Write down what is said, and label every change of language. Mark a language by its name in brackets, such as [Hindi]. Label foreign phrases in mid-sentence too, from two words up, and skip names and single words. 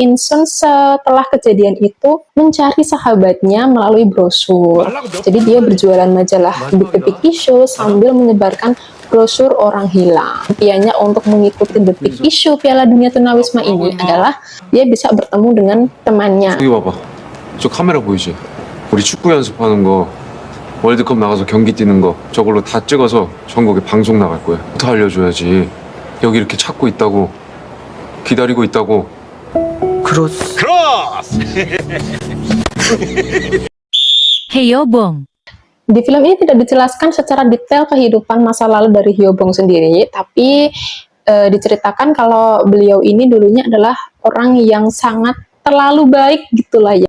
[Indonesian] Insun setelah kejadian itu mencari sahabatnya melalui brosur. Jadi dia berjualan majalah The Big Issue sambil menyebarkan brosur orang hilang. Impiannya untuk mengikuti The Big Issue Piala Dunia Tunawisma ini adalah dia bisa bertemu dengan temannya. [Korean] 여기 봐봐. 저 카메라 보이지? 우리 축구 연습하는 거, 월드컵 나가서 경기 뛰는 거 저걸로 다 찍어서 전국에 방송 나갈 거야. 더 알려줘야지. 여기 이렇게 찾고 있다고, 기다리고 있다고. 크로스. [Indonesian] Hyobong. Di film ini tidak dijelaskan secara detail kehidupan masa lalu dari Hyobong sendiri, tapi diceritakan kalau beliau ini dulunya adalah orang yang sangat terlalu baik gitulah ya.